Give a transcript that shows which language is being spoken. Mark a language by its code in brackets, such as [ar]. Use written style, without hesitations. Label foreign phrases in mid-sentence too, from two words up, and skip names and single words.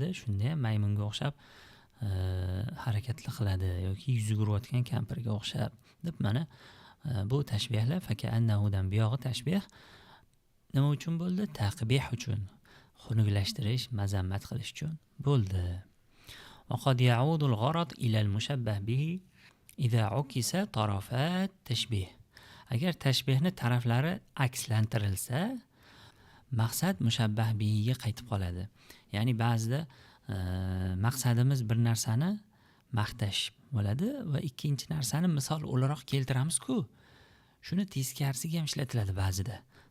[uz] Shunda ham maymunga o'xshab harakatlar qiladi yoki yuziga urayotgan kampirga o'xshab deb, mana bu tashbihlar faka'annahudan buyog'i tashbih nima uchun bo'ldi? Taqbih uchun, xunuklashtirish, mazammat qilish uchun bo'ldi. [ar] وقد يعود الغرض إلى المشبه به إذا عكس طرفات تشبيه. [uz] Agar tashbihni taraflari akslantirilsa, maqsad mushabbah bihiga qaytib qoladi. Ya'ni ba'zida maqsadimiz bir narsani maqtash bo'ladi va ikkinchi narsani misol o'laroq keltiramiz-ku. Shuni teskarisiga ham ishlatiladi ba'zida.